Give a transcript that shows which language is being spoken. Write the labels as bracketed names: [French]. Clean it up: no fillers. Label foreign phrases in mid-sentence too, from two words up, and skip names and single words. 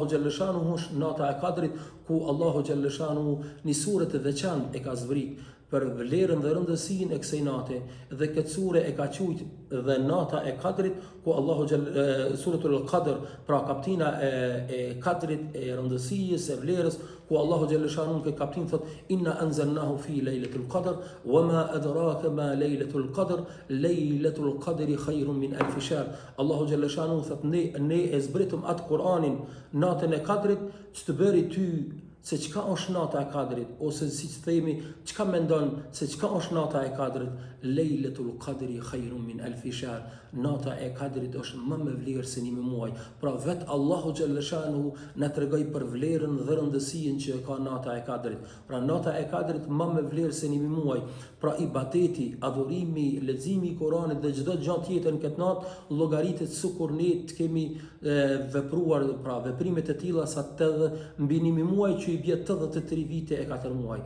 [Albanian] xhaleshanu është nata e Kadrit, ku Allahu xhaleshanu një sure të veçantë e ka zbrit për vlerën dhe rëndësinë e kësaj nate, dhe këtë sure e ka quajtur dhe nata e Kadrit, ku Allahu [Arabic] سورة القدر, [Albanian] pra kaptina e Kadrit, e rëndësisë, e vlerës, ku Allahu xhaleshanu ke kaptin thot [Arabic] إنا أنزلناه في ليلة القدر وما أدراك ما ليلة القدر ليلة القدر خير من ألف شهر. [Albanian] Allahu xhaleshanu thot ne e zbritëm atë Kur'anin natën e Kadrit, që të bëri ty se çka është nata e Kadrit, ose siç themi çka mendon se çka është nata e Kadrit, [Arabic] ليلة القدر خير من ألف شهر. [Albanian] Nata e Kadrit është më me vlerë se 1000 muaj. Pra vet Allahu xhaleshanu na tregoi për vlerën dhe rëndësinë që ka nata e Kadrit. Pra nata e Kadrit më me vlerë se 1000 muaj. Pra ibadeti, adhurimi, leximi i Kuranit dhe çdo gjë tjetër në këtë natë llogaritet sikur ne të kemi vepruar pra veprime të tilla sa të mbi 1000 muaj, që i bie 83 vite e 4 muaj.